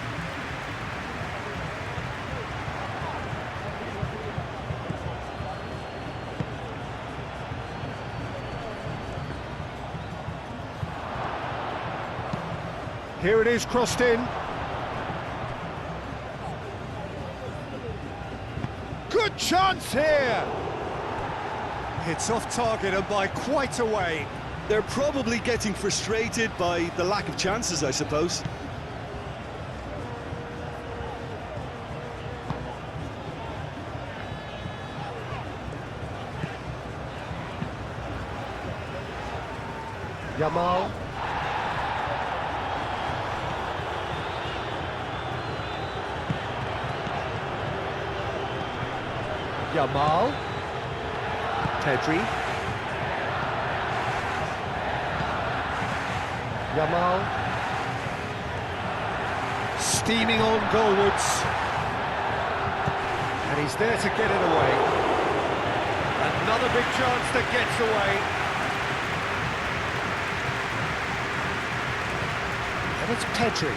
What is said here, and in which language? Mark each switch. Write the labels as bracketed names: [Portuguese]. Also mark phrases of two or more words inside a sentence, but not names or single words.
[English] Here it is, crossed in. Good chance here! It's off target and by quite a way. They're probably getting frustrated by the lack of chances, I suppose. Yamal. Yamal. Pedri. Yamal. Steaming on goalwards. And he's there to get it away. Another big chance that gets away. And it's Pedri.